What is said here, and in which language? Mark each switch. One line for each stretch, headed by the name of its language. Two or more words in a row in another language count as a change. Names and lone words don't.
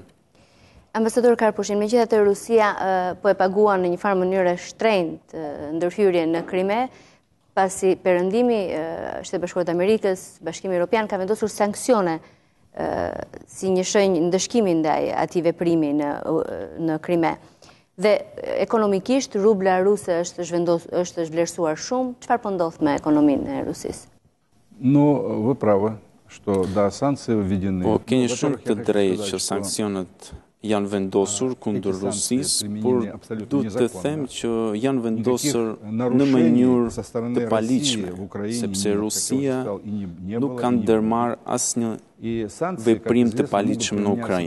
Albanian: Ambasador Karpushin, megjithatë Rusia po e paguan në një farë mënyrë shtrenjtë ndërhyrjen në Krime, pasi perëndimi Shtetet Bashkuara të Amerikës, Bashkimi Evropian ka vendosur sanksione si një shenjë ndëshkimi ndaj atij veprimi në Krime. Dhe ekonomikisht rubla ruse është vlerësuar shumë. Çfarë po ndodh me ekonominë e Rusisë?
Russian: No, вы правы, что да, санкции введены.
Albanian: Po keni shumë të drejtë që sanksionet janë vendosur kundër Rusisë, por duhet të them që janë vendosur në mënyrë të paligjshme, sepse Rusia nuk ka ndërmarrë asnjë veprim të paligjshëm në Ukrainë.